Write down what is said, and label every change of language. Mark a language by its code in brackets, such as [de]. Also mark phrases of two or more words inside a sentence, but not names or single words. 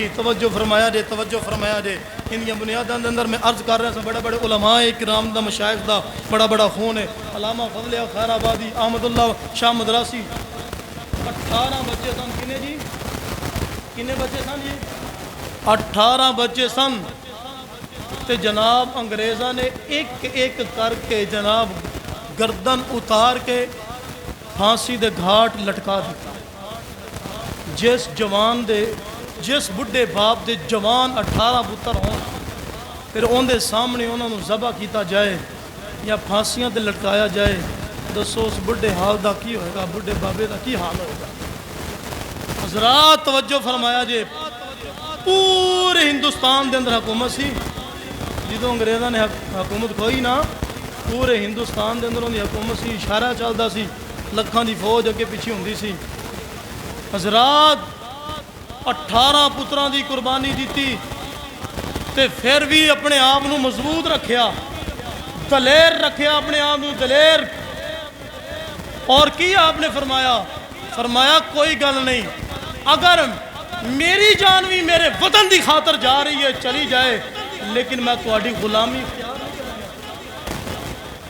[pa] توجہ فرمایا جے, توجہ فرمایا جے. [ur] ان کی بنیادوں کے اندر میں عرض کر رہا ہوں, [pa] بڑے بڑے علماء کرام دا مشائخ دا بڑا بڑا خون ہے. علامہ فضل خیر آبادی, احمد اللہ شاہ مدراسی. 18 بچے سن. کنے جی, کنے بچے سن جی؟ 18 بچے سن. تے جناب انگریزاں نے ایک ایک کر کے جناب گردن اتار کے پھانسی دے گھاٹ لٹکا دیتا. جس جوان دے, جس بڈھے باپ دے جوان 18 پتر ہون, پھر ان دے سامنے انہوں نے ذبح کیتا جائے یا پھانسیاں تے لٹکایا جائے, دسو اس بڈھے حال دا کی ہوئے گا, بڈھے بابے دا کی حال ہوئے گا. حضرات توجہ فرمایا جے. پورے ہندوستان دے اندر حکومت سی. جدوں انگریزاں نے حکومت کھوئی نا, پورے ہندوستان دے اندر ان دی حکومت سی. اشارہ چلدا سی, لکھاں دی فوج اگے پیچھے ہوندی سی. حضرات 18 پتراں دی قربانی دیتی تے پھر بھی اپنے آپ نو مضبوط رکھیا, دلیر رکھیا اپنے آپ نو دلیر. اور کی آپ نے فرمایا, فرمایا کوئی گل نہیں, اگر میری جان بھی میرے وطن دی خاطر جا رہی ہے چلی جائے, لیکن میں تہاڈی غلامی اختیار نہیں کروں گا.